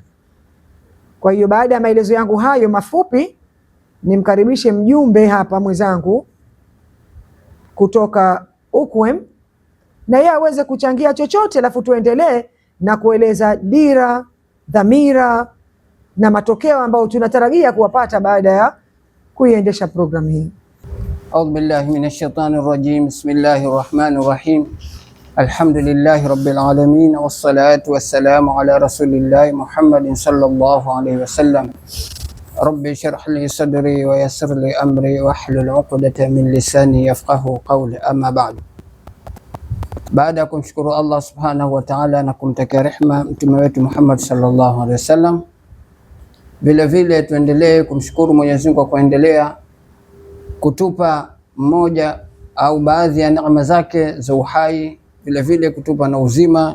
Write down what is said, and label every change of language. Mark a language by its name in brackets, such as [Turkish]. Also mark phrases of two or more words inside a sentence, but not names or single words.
[Swahili] Kwa hiyo baada ya maelezo yangu hayo mafupi, nimkaribishe mjumbe hapa mwenzangu kutoka UKWEM na yeye aweze kuchangia chochote, alafu tuendelee na kueleza dira, dhamira na matokeo ambayo tunatarajia kuwapata baada ya kuiendesha programu hii. [Arabic] أعوذ بالله من الشيطان الرجيم. بسم الله الرحمن الرحيم. الحمد لله رب العالمين والصلاة والسلام على رسول الله محمد صلى الله عليه وسلم. رب اشرح لي صدري ويسر لي أمري واحلل عقدة من لساني يفقهوا قولي. أما بعد. [Swahili] Baada ya kumshukuru [Arabic] الله سبحانه وتعالى [Swahili] na kumtakia rehma mtume wetu Muhammad [Arabic] صلى الله عليه وسلم, [Swahili] vile vile tuendelee kumshukuru Mwenyezi Mungu kwa kuendelea kutupa mmoja au baadhi ya neema zake za uhai, vile vile kutupa na uzima.